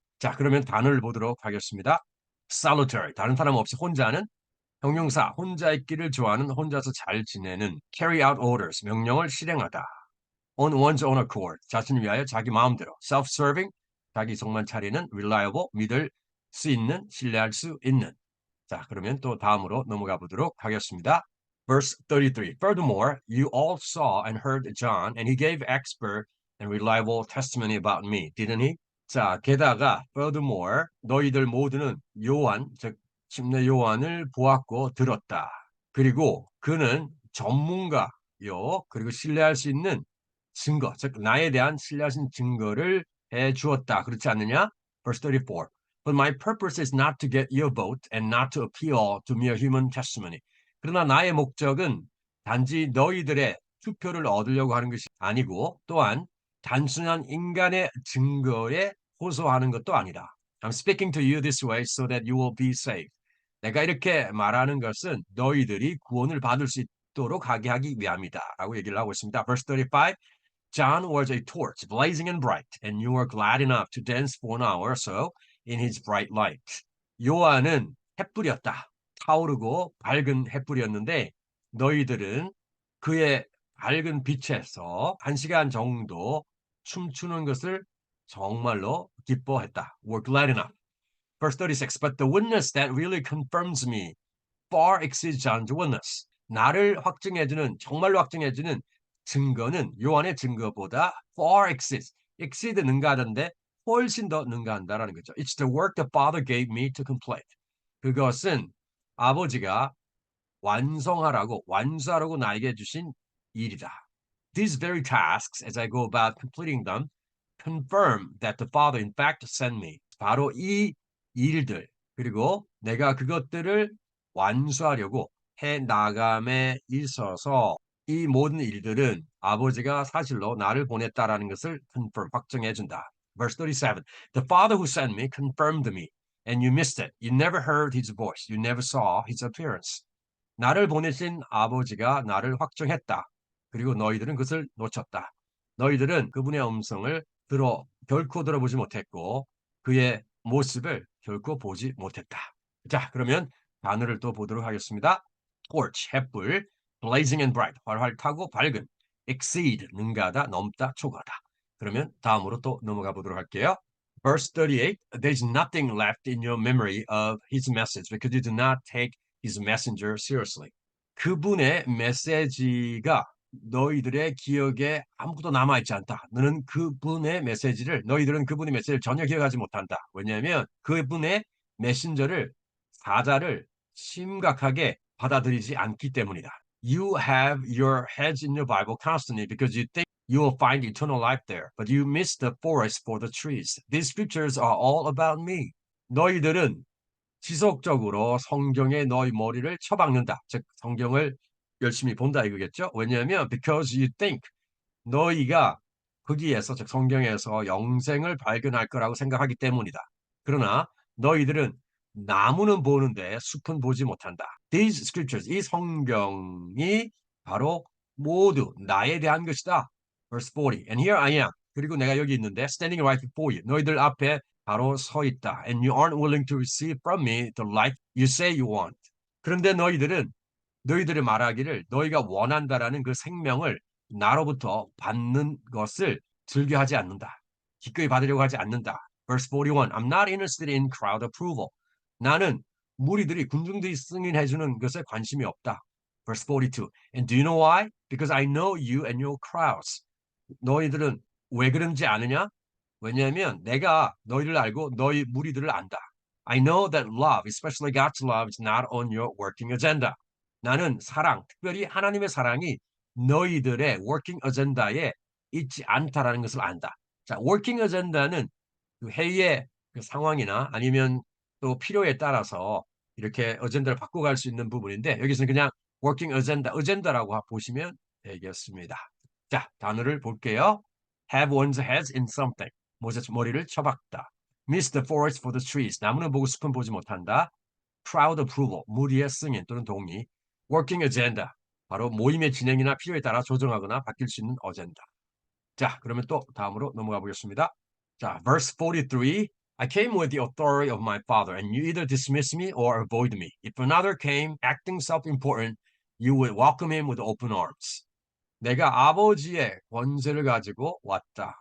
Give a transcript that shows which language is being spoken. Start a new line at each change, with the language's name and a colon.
Korean: 자, 그러면 단어를 보도록 하겠습니다. solitary, 다른 사람 없이 혼자는 형용사, 혼자 있기를 좋아하는, 혼자서 잘 지내는,
English: carry out orders,
Korean: 명령을 실행하다.
English: on one's own accord,
Korean: 자신을 위하여 자기 마음대로, self-serving, 자기 속만 차리는, reliable, 믿을 수 있는, 신뢰할 수 있는. 자, 그러면 또 다음으로 넘어가 보도록 하겠습니다.
English: Verse 33. Furthermore, you all saw and heard John, and he gave expert and reliable testimony about me, didn't he?
Korean: 자, 게다가 furthermore, 너희들 모두는 요한, 즉 침례 요한을 보았고 들었다. 그리고 그는 전문가요. 그리고 신뢰할 수 있는 증거, 즉 나에 대한 신뢰할 수 있는 증거를 해 주었다. 그렇지 않느냐?
English: Verse 34. But my purpose is not to get your vote and not to appeal to mere human testimony.
Korean: 그러나 나의 목적은 단지 너희들의 투표를 얻으려고 하는 것이 아니고 또한 단순한 인간의 증거에 호소하는 것도 아니다.
English: I'm speaking to you this way so that you will be saved.
Korean: 내가 이렇게 말하는 것은 너희들이 구원을 받을 수 있도록 하게 하기 위함이다. 라고 얘기를 하고 있습니다.
English: Verse 35. John was a torch, blazing and bright, and you were glad enough to dance for an hour or so in his bright light.
Korean: 요한은 햇불이었다. 타오르고 밝은 햇불이었는데 너희들은 그의 밝은 빛에서 1시간 정도 춤추는 것을 정말로 기뻐했다.
English: were glad enough. Verse 36, but the witness that really confirms me far exceeds John's witness.
Korean: 나를 확증해주는, 정말로 확증해주는 증거는 요한의 증거보다
English: far exceeds,
Korean: exceed 능가하던데 훨씬 더 능가한다라는 거죠.
English: It's the work the Father gave me to complete.
Korean: 그것은 아버지가 완성하라고, 완수하라고 나에게 주신 일이다.
English: These very tasks, as I go about completing them, confirm that the Father in fact sent me.
Korean: 바로 이 일들, 그리고 내가 그것들을 완수하려고 해 나감에 있어서 이 모든 일들은 아버지가 사실로 나를 보냈다라는 것을 confirm, 확정해 준다.
English: Verse 37. The Father who sent me confirmed me, and you missed it. You never heard his voice. You never saw his appearance.
Korean: 나를 보내신 아버지가 나를 확정했다. 그리고 너희들은 그것을 놓쳤다. 너희들은 그분의 음성을 결코 들어보지 못했고 그의 모습을 결코 보지 못했다. 자, 그러면 단어를 또 보도록 하겠습니다. torch, 햇불,
English: blazing and bright,
Korean: 활활타고 밝은, exceed, 능가하다, 넘다, 초과하다. 그러면 다음으로 또 넘어가 보도록 할게요.
English: Verse 38, there's nothing left in your memory of his message because you do not take his messenger seriously.
Korean: 그분의 메시지가 너희들의 기억에 아무것도 남아있지 않다. 너희들은 그분의 메시지를 전혀 기억하지 못한다. 왜냐하면 그분의 메신저를, 사자를 심각하게 받아들이지 않기 때문이다.
English: You have your heads in your Bible constantly because you think you will find eternal life there, but you miss the forest for the trees. These scriptures are all about me.
Korean: 너희들은 지속적으로 성경에 너희 머리를 쳐박는다. 즉 성경을 열심히 본다 이거겠죠. 왜냐하면
English: because you think
Korean: 너희가 거기에서 즉 성경에서 영생을 발견할 거라고 생각하기 때문이다. 그러나 너희들은 나무는 보는데 숲은 보지 못한다.
English: These scriptures,
Korean: 이 성경이 바로 모두 나에 대한 것이다.
English: Verse 40. And here I am.
Korean: 그리고 내가 여기 있는데
English: standing right before you.
Korean: 너희들 앞에 바로 서 있다.
English: And you aren't willing to receive from me the life you say you want.
Korean: 그런데 너희들이 말하기를 너희가 원한다라는 그 생명을 나로부터 받는 것을 즐겨하지 않는다. 기꺼이 받으려고 하지 않는다.
English: Verse 41. I'm not interested in crowd approval.
Korean: 나는 무리들이 군중들이 승인해 주는 것에 관심이 없다.
English: Verse 42. And do you know why? Because I know you and your crowds.
Korean: 너희들은 왜 그런지 아느냐? 왜냐하면 내가 너희를 알고 너희 무리들을 안다.
English: I know that love, especially God's love, is not on your working agenda.
Korean: 나는 사랑, 특별히 하나님의 사랑이 너희들의 working agenda에 있지 않다라는 것을 안다. 자, working agenda는 그 회의의 그 상황이나 아니면 또 필요에 따라서 이렇게 어젠다를 바꿔갈 수 있는 부분인데 여기서는 그냥 working agenda, agenda라고 보시면 되겠습니다. 자, 단어를 볼게요.
English: Have one's head in something.
Korean: 머리를 쳐박다.
English: Miss the forest for the trees.
Korean: 나무는 보고 숲은 보지 못한다.
English: Crowd approval.
Korean: 무리의 승인 또는 동의.
English: Working agenda.
Korean: 바로 모임의 진행이나 필요에 따라 조정하거나 바뀔 수 있는 어젠다. 자, 그러면 또 다음으로 넘어가 보겠습니다.
English: 자, verse 43. I came with the authority of my father, and you either dismiss me or avoid me. If another came acting self-important, you would welcome him with open arms.
Korean: 내가 아버지의 권세를 가지고 왔다.